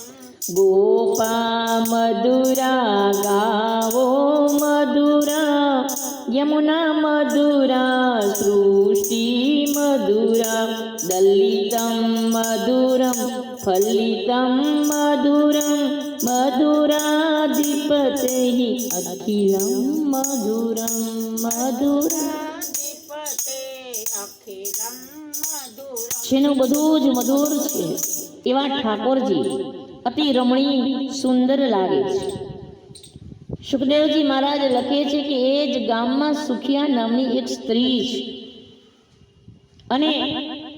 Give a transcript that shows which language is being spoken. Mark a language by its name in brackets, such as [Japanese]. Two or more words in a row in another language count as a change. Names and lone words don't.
[Sanskrit] गोपा मधुरा गावो मधुरा यमुना मधुरा सृष्टि मधुरा दलितं मधुरं फलितं मधुरं मधुराधिपतेः अखिलं मधुरं मधुराधिपतेरखिलं मधुरं [Gujarati] જેનું બધું જ મધુર છે એવા ઠાકોરજી અતિ રમણીય સુંદર લાગે છે। સુખદેવજી મહારાજ લખે છે કે એ જ ગામમાં સુખિયા નામની એક સ્ત્રી છે અને